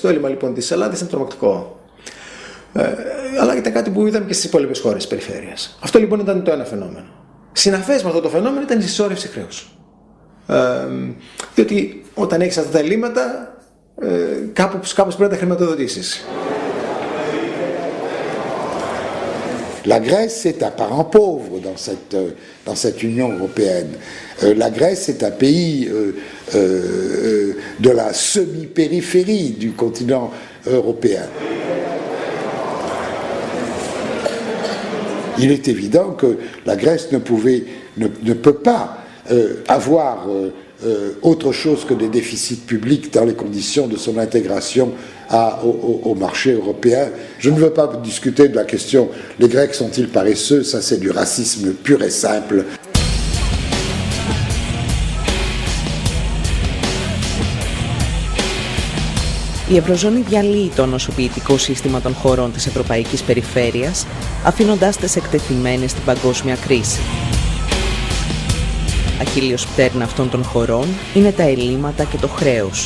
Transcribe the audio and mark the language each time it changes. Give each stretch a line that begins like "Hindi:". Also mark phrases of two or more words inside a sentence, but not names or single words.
Greek: Το έλλειμμα λοιπόν της Ελλάδας ήταν τρομακτικό. Αλλά ήταν κάτι που είδαμε και στις υπόλοιπες χώρες της περιφέρειας. Αυτό λοιπόν ήταν το ένα φαινόμενο. Συναφές με αυτό το φαινόμενο ήταν η συσσόρευση χρέους. Διότι όταν έχεις αυτά τα ελλείμματα, κάπως πρέπει να τα χρηματοδοτήσεις.
French: La Grèce est un parent pauvre dans cette Union européenne. La Grèce est un pays de la semi-périphérie du continent européen. Il est évident que la Grèce ne pouvait ne peut pas avoir autre chose que des déficits publics dans les conditions de son intégration au marché européen. Je ne veux pas discuter de la question les Grecs sont-ils paresseux, ça c'est du racisme pur et simple.
Greek: Η Ευρωζώνη διαλύει το νοσοποιητικό σύστημα των χωρών της Ευρωπαϊκής Περιφέρειας, αφήνοντάς τες εκτεθειμένες στην παγκόσμια κρίση. Αχίλλειος πτέρνα αυτών των χωρών είναι τα ελλείμματα και το χρέος.